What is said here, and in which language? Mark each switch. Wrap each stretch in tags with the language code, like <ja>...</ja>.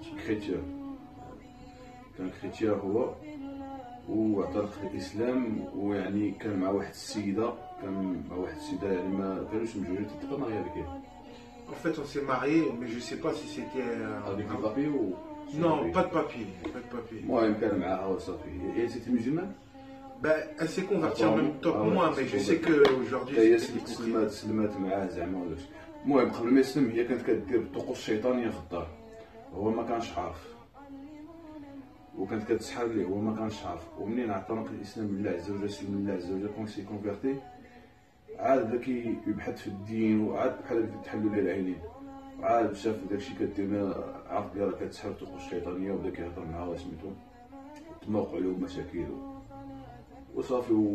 <ar>كريتيان، كان كريتيان هو، واعتنق الاسلام. ويعني كان مع واحد السيده، يعني ما كانوش مجوجين، تبقى ماريا</ar> <fr>avec elle. En fait, on s'est mariés, mais je sais pas si c'était. Avec des papiers ou Non, pas de papier. Pas de papier.</fr> <ar>المهم كان معاها وصافي.</ar> <fr>Et c'était musulman. Ben, elle s'est convertie en même temps que moi, mais je sais qu'aujourd'hui.</fr> <ar>هي سلمات معاه زعما ولا شي. المهم قبل ما يسلم هي كانت كدير الطقوس الشيطانيه في الدار، هو ما كانش عارف، وكانت كتسحر ليه هو ما كانش عارف. ومنين اعتنق الاسلام بالله عز وجل، سلم بالله عز وجل، كون سي كونفيرتي، عاد بدا كيبحث في الدين، وعاد بحال هكا تحلوا ليه العينين، وعاد شاف داكشي كدير، عرف بلي راه كتسحر الطقوس الشيطانيه، وبدا كيهضر معاها سميتو، تما وقعوا لهم مشاكل وصافي.</ar>